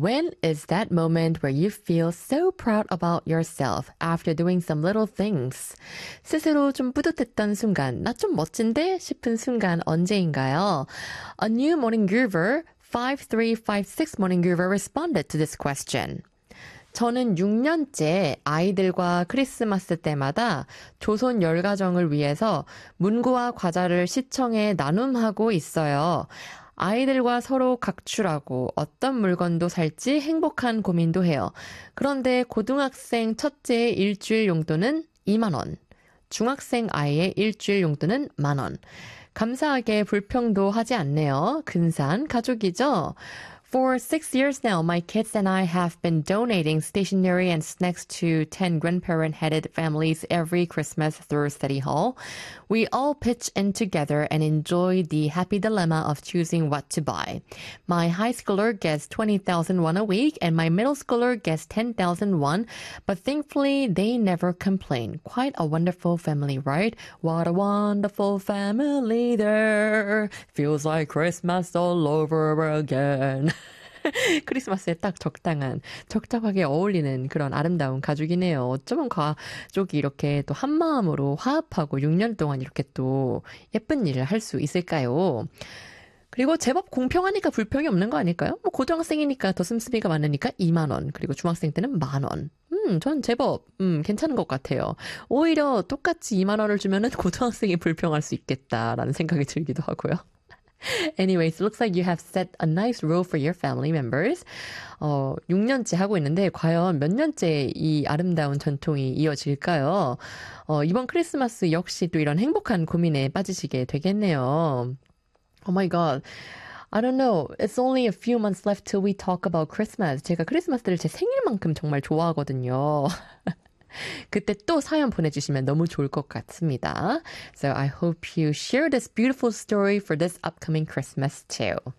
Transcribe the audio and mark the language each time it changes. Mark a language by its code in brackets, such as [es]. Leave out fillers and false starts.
[en] When is that moment where you feel so proud about yourself after doing some little things? [ko] 스스로 좀 뿌듯했던 순간, 나좀 멋진데? 싶은 순간 언제인가요? [en] A new morning groover, 5356 morning groover responded to this question. [ko] 저는 6년째 아이들과 크리스마스 때마다 조선 열가정을 위해서 문구와 과자를 시청에 나눔하고 있어요. 아이들과 서로 각출하고 어떤 물건도 살지 행복한 고민도 해요. 그런데 고등학생 첫째의 일주일 용돈은 2만 원, 중학생 아이의 일주일 용돈은 만 원. 감사하게 불평도 하지 않네요. 근사한 가족이죠? [en] For 6 years now, my kids and I have been donating stationery and snacks to 10 grandparent-headed families every Christmas through study hall. We all pitch in together and enjoy the happy dilemma of choosing what to buy. My high schooler gets 20,000 won a week and my middle schooler gets 10,000 won, but thankfully they never complain. Quite a wonderful family, right? What a wonderful family there. Feels like Christmas all over again. [ko] 크리스마스에 딱 적당한, 적합하게 어울리는 그런 아름다운 가족이네요. 어쩌면 가족이 이렇게 또 한 마음으로 화합하고 6년 동안 이렇게 또 예쁜 일을 할 수 있을까요? 그리고 제법 공평하니까 불평이 없는 거 아닐까요? 뭐 고등학생이니까 더 씀씀이가 많으니까 2만 원, 그리고 중학생 때는 만 원. 전 제법 괜찮은 것 같아요. 오히려 똑같이 2만 원을 주면은 고등학생이 불평할 수 있겠다라는 생각이 들기도 하고요. [en] Anyways, looks like you have set a nice rule for your family members. [ko] 6년째 하고 있는데 과연 몇 년째 이 아름다운 전통이 이어질까요? 이번 크리스마스 역시 또 이런 행복한 고민에 빠지시게 되겠네요. [en] Oh my god. I don't know. It's only a few months left till we talk about Christmas. [ko] 제가 크리스마스를 제 생일만큼 정말 좋아하거든요. 그때 또 사연 보내주시면 너무 좋을 것 같습니다. [en] So I hope you share this beautiful story for this upcoming Christmas too.